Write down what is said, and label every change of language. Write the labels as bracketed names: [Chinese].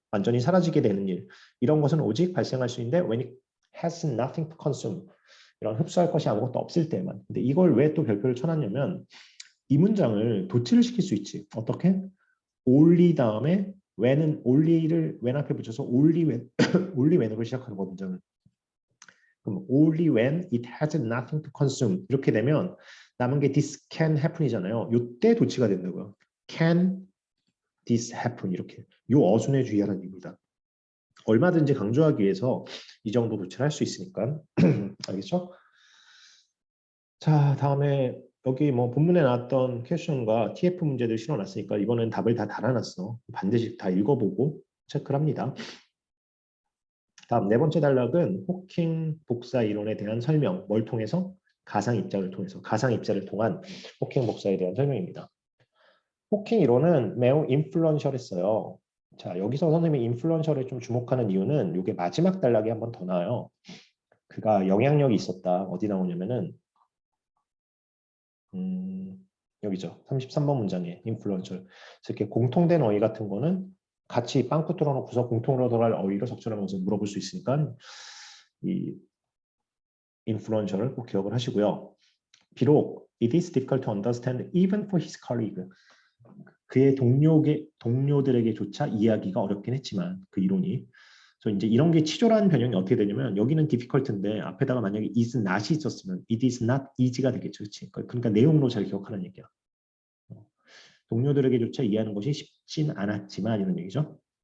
[Korean] 완전히 사라지게 되는 일. 이런 것은 오직 발생할 수 있는데 when it has nothing to consume. 이런 흡수할 것이 아무것도 없을 때만. 근데 이걸 왜 또 별표를 쳐놨냐면 이 문장을 도치를 시킬 수 있지. 어떻게? only 다음에 when은 only를 when 앞에 붙여서 only when, only when으로 시작하는 거 문장을. [English] 그럼 only when it has nothing to consume 이렇게 되면 남은 게 this can happen이잖아요. [Korean] 이때 도치가 된다고요. [English] Can this happen 이렇게. [Korean] 요 어순에 주의하라는 얘기입니다. 얼마든지 강조하기 위해서 이 정도 도치를 할 수 있으니까 알겠죠? 자 다음에 여기 뭐 본문에 나왔던 퀘션과 TF 문제들 실어놨으니까 이번엔 답을 다 달아놨어. 반드시 다 읽어보고 체크를 합니다. 다음 네 번째 단락은 호킹 복사 이론에 대한 설명. 뭘 통해서? 가상 입자를 통해서. 가상 입자를 통한 호킹 복사에 대한 설명입니다. 호킹 이론은 매우 인플루언셜했어요. 자 여기서 선생님이 인플루언셜에 좀 주목하는 이유는 이게 마지막 단락이 한 번 더 나와요. 그가 영향력이 있었다. 어디 나오냐면은 여기죠. 33번 문장에 인플루언셜. 그래서 이렇게 공통된 어휘 같은 거는 같이 빵꾸 뚫어놓고서 공통으로 들어갈 어휘로 적절한 것을 물어볼 수 있으니까 이 인플루언셜을 꼭 기억을 하시고요. [English] 비록 it is difficult to understand even for his colleague. [Korean] 그의 동료들에게조차 이해하기가 어렵긴 했지만 그 이론이. 그래서 이제 이런 게 치졸한 변형이 어떻게 되냐면 여기는 difficult인데 앞에다가 만약에 is not이 있었으면 it is not easy 가 되겠죠. 그렇지? 그러니까 내용으로 잘 기억하는 얘기야. 동료들에게조차 이해하는 것이 쉽진 않았지만 이런 얘기죠.